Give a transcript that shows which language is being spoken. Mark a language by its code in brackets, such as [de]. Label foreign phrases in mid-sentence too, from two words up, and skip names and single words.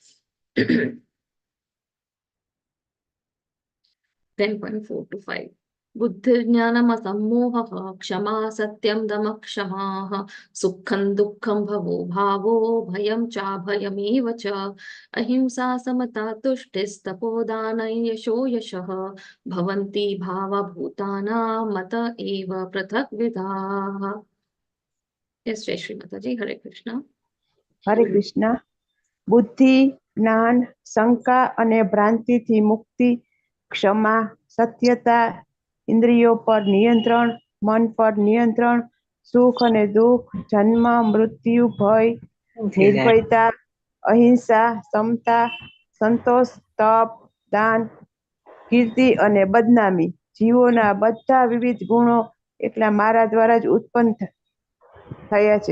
[sa] 10.4 to 5 बुद्धिर्ज्ञानमसम्मोहः क्षमा सत्यं दमः क्षमाः सुखं दुःखं भवो भावो भयं चाभयमेव च अहिंसा समता तुष्टिस्तपोदानं यशो यशः भवन्ति भावभूतानां मत एव पृथग्विधाः. [hi] यस, जय श्री माताजी. हरे कृष्ण. [gu] હરે કૃષ્ણ. બુદ્ધિ, જ્ઞાન, શંકા અને ભ્રાંતિથી મુક્તિ, ક્ષમા, સત્યતા, ઇન્દ્રિયો પર નિયંત્રણ, મન પર નિયંત્રણ, સુખ અને દુઃખ, જન્મ, મૃત્યુ, ભય, નિર્ભયતા, અહિંસા, સમતા, સંતોષ, તપ, દાન, કીર્તિ અને બદનામી, જીવોના બધા વિવિધ ગુણો એટલા મારા દ્વારા જ ઉત્પન્ન થયા છે.